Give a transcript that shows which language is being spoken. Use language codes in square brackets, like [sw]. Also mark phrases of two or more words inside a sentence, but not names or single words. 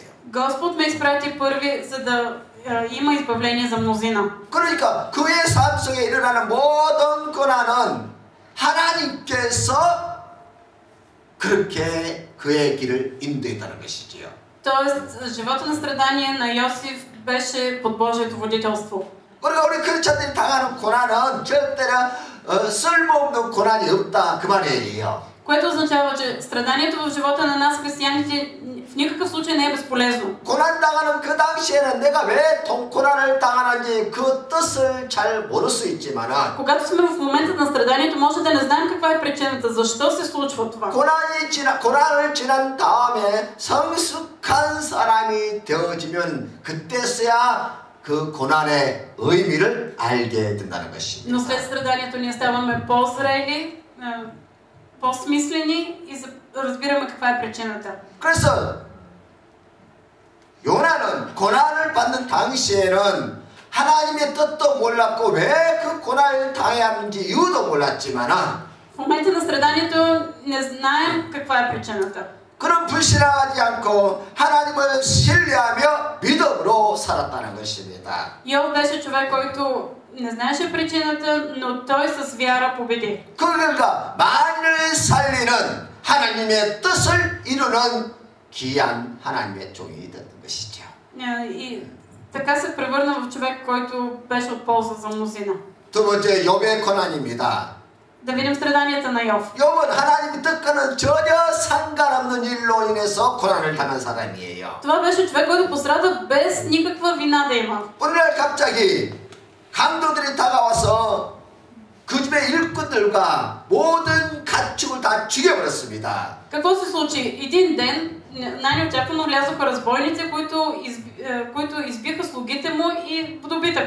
[bg] Господ ме изпрати първи, за да има избавление за мнозина. [ko] 그러니까 그의 삶 속에 일어나는 모든 고난은 하나님께서 그렇게 그의 길을 인도했다는 것이지요. [bg] Тоест, живота на страдание на Йосиф беше под Божието водителство. [ko] 그러니까 우리 크리스천들이 당하는 고난은 절대로 쓸모없는 고난이 없다 그 말이에요. [bg] Което означава, че страданието в живота на нас, християните, в никакъв случай не е безполезно. [ko] 고난 당하는 그 당시에는 내가 왜 고난을 당하는지 그 뜻을 잘 모를 수 있지만은 [bg] Когато сме в момента на страданието, може да не знаем каква е причината, защо се случва това. [ko] 고난을 지난 다음에 성숙한 사람이 되어지면 그때서야 그 고난의 의미를 알게 된다는 것입니다. [bg] Но след страданието ние ставаме по-зрели, по-смислени и разбираме каква е причината. [ko] 그래서 요나는 고난을 받는 당시에는 하나님의 뜻도 몰랐고 왜 그 고난을 당해야 하는지 이유도 몰랐지만은 [bg] В момента на страданието не знаем каква е причината. [ko] 그런 불신하지 않고 하나님을 신뢰하며 믿음으로 살았다는 것입니다. [bg] Йов беше човек, който не знаеше причината, но той с вяра победи. [ko] 그 결과 만을 살리는 하나님의 뜻을 이루는 귀한 하나님의 종이 됐던 것이죠. [bg] И така се превърна в човек, който беше от полза за мнозина. [ko] 두 번째 욥의 고난입니다. [bg] Да видим страданията на Йов. [ko] 욥은 하나님의 뜻과는 전혀 상관없는 일로 인해서 고난을 당한 사람이에요. [bg] Това беше човек, който пострада без никаква вина да има. [ko] 어느 날 갑자기 강도들이 다가와서 그 집의 일꾼들과 모든 가축을 다 죽여버렸습니다. [bg] Какво се случи? Един ден най-неочаквано влязоха разбойници, които избиха слугите му и добитъка.